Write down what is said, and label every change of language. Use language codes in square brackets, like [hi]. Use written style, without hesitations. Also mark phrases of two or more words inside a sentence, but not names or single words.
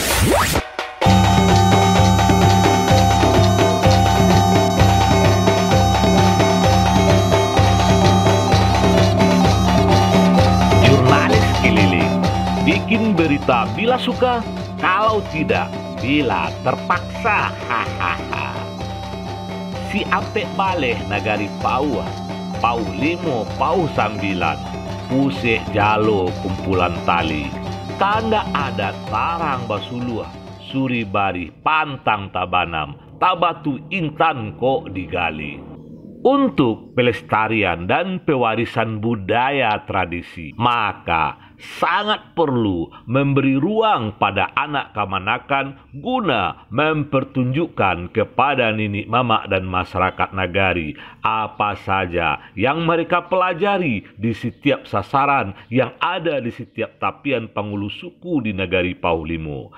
[id] Jurnalis keliling, bikin berita bila suka, kalau tidak bila terpaksa. Hahaha. [min] Si Ape Baleh Nagari Pau, Pau 5, Pau 9, Pusek Jalo kumpulan tali, tanda adat Tarang Basulua, Suribari Pantang Tabanam, Tabatu Intan kok digali. [id] Untuk pelestarian dan pewarisan budaya tradisi, maka sangat perlu memberi ruang pada anak kamanakan guna mempertunjukkan kepada ninik mamak dan masyarakat nagari apa saja yang mereka pelajari di setiap sasaran yang ada di setiap tapian pangulu suku di Nagari Paulimo.